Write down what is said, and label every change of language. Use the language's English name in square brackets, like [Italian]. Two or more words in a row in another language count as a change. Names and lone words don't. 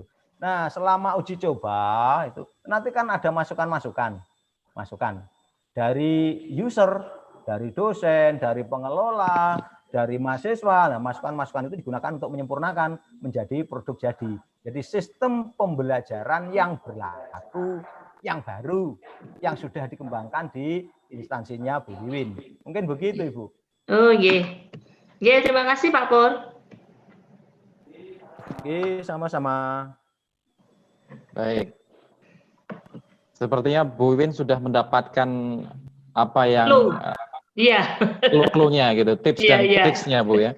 [Indonesian] Nah, selama uji coba itu nanti kan ada masukan dari user, dari dosen, dari pengelola, dari mahasiswa. Nah, masukan-masukan itu digunakan untuk menyempurnakan menjadi produk jadi. Jadi sistem pembelajaran yang berlaku, yang baru, yang sudah dikembangkan di instansinya Bu Wiwin. Mungkin begitu, Ibu. [Javanese] Oh, nggih. Nggih, [Indonesian] terima kasih Pak Pur. Oke, sama-sama. Baik. Sepertinya Bu Wiwin sudah mendapatkan apa yang Iya. clue-nya gitu, tips dan triksnya Bu ya.